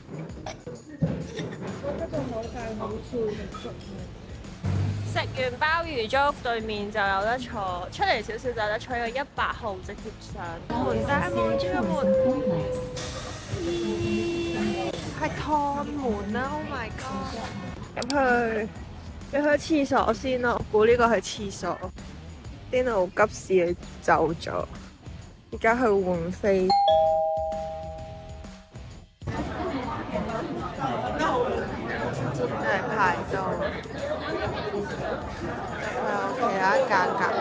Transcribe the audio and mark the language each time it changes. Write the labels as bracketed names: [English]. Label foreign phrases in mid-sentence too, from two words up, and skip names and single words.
[Cantonese] 我覺得個海帶好超足食完鮑魚粥，對面就有得坐，出嚟少少就有得坐個100號直接上門。大家望住個門，係趟門啊 ！ [English] Oh my god！ [Cantonese] 入去廁所先咯，我估呢個係廁所。Dino 急事走咗，而家去換飛。真係排到，有其他價格。